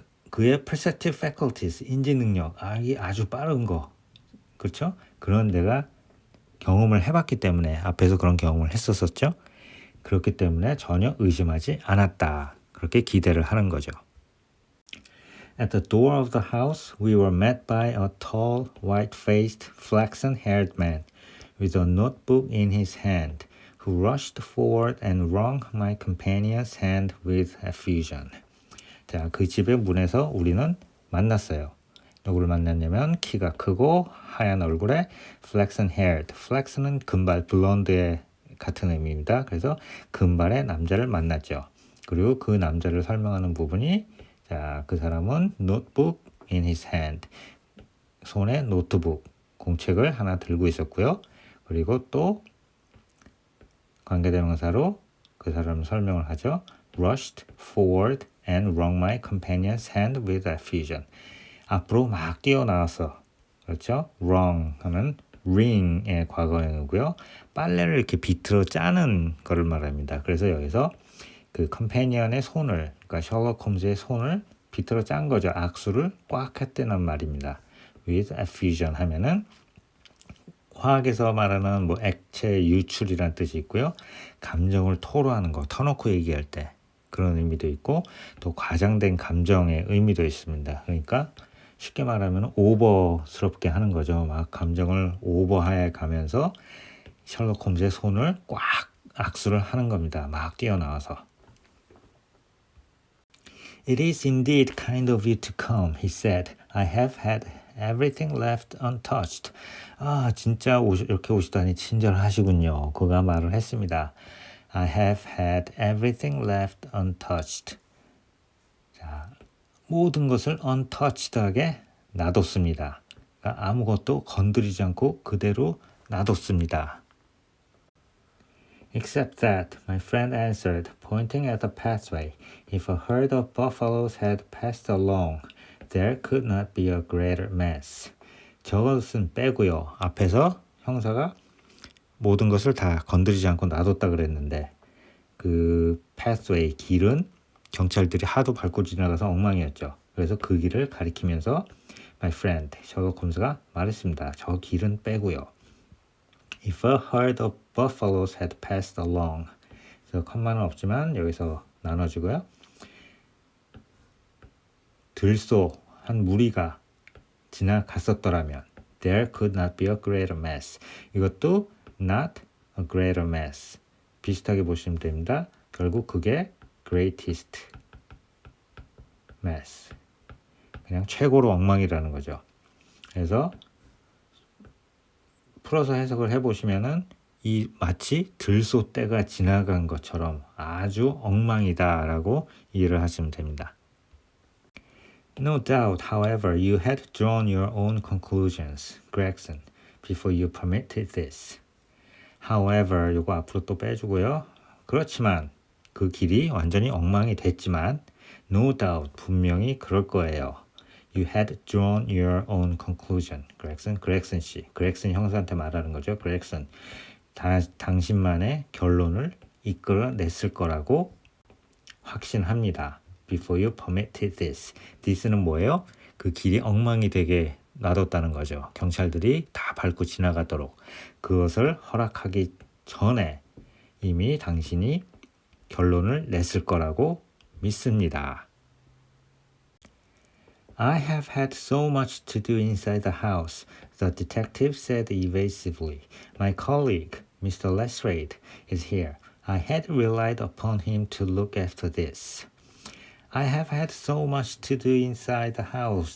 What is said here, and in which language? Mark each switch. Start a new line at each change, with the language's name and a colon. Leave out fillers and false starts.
Korean: 그의
English: perceptive faculties,
Korean: 인지 능력, 아주 빠른 거, 그렇죠? 그런 내가 경험을 해봤기 때문에, 앞에서 그런 경험을 했었었죠. 그렇기 때문에 전혀 의심하지 않았다. 그렇게 기대를 하는 거죠.
English: At the door of the house, we were met by a tall, white-faced, flaxen-haired man with a notebook in his hand, who rushed forward and wrung my companion's hand with effusion.
Korean: 자, 그 집의 문에서 우리는 만났어요. 누구를 만났냐면 키가 크고 하얀 얼굴에 flaxen-haired, flaxen은 금발, 블론드의 같은 의미입니다. 그래서 금발의 남자를 만났죠. 그리고 그 남자를 설명하는 부분이, 자, 그 사람은
English: notebook in his hand,
Korean: 손에 노트북, 공책을 하나 들고 있었고요. 그리고 또 관계대명사로 그 사람을 설명을 하죠.
English: rushed forward and wrung my companion's hand with effusion.
Korean: 앞으로 막 뛰어나와서, 그렇죠? wrung 하면 wring의 과거형이고요. 빨래를 이렇게 비틀어 짜는 거를 말합니다. 그래서 여기서 그 컴패니언의 손을, 그러니까 셜록 홈즈의 손을 비틀어 짠 거죠. 악수를 꽉 했다는 말입니다.
English: with effusion
Korean: 하면은 화학에서 말하는 액체 유출이라는 뜻이 있고요. 감정을 토로하는 거, 터놓고 얘기할 때 그런 의미도 있고, 또 과장된 감정의 의미도 있습니다. 그러니까 쉽게 말하면 오버스럽게 하는 거죠. 막 감정을 오버해 가면서 셜록 홈즈의 손을 꽉 악수를 하는 겁니다. 막 뛰어나와서.
English: It is indeed kind of you to come, he said. I have had everything left untouched.
Korean: 진짜 이렇게 오시다니 친절하시군요. 그가 말을 했습니다.
English: I have had everything left untouched.
Korean: 자, 모든 것을 untouched하게 놔뒀습니다. 아무것도 건드리지 않고 그대로 놔뒀습니다.
English: Except that, my friend answered, pointing at the pathway, if a herd of buffaloes had passed along, there could not be a greater mess.
Korean: 저것은 빼고요. 앞에서 형사가 모든 것을 다 건드리지 않고 놔뒀다 그랬는데 그 pathway, 길은 경찰들이 하도 밟고 지나가서 엉망이었죠. 그래서 그 길을 가리키면서
English: my friend,
Korean: 셜록 홈즈가 말했습니다. 저 길은 빼고요. If a herd of buffaloes had passed along. 그래서 컴마는 없지만 여기서 나눠주고요. 들소 한 무리가 지나갔었더라면
English: there could not be a greater mess.
Korean: 이것도
English: not a greater mess.
Korean: 비슷하게 보시면 됩니다. 결국 그게
English: greatest mess.
Korean: 그냥 최고로 엉망이라는 거죠. 그래서 풀어서 해석을 해보시면은 이 마치 들소 때가 지나간 것처럼 아주 엉망이다라고 이해를 하시면 됩니다.
English: No doubt, however, you had drawn your own conclusions, Gregson, before you permitted this.
Korean: However, 요거 앞으로 또 빼주고요. 그렇지만 그 길이 완전히 엉망이 됐지만
English: no doubt,
Korean: 분명히 그럴 거예요.
English: You had drawn your own conclusion.
Korean: 그렉슨 씨. 그렉슨 형사한테 말하는 거죠. 그렉슨. 당신만의 결론을 이끌어냈을 거라고 확신합니다.
English: Before you permitted this.
Korean: this는 뭐예요? 그 길이 엉망이 되게 놔뒀다는 거죠. 경찰들이 다 밟고 지나가도록 그것을 허락하기 전에 이미 당신이 결론을 냈을 거라고 믿습니다.
English: I have had so much to do inside the house, the detective said evasively. My colleague, Mr. Lestrade, is here. I had relied upon him to look after this. I have had so much to do inside the house.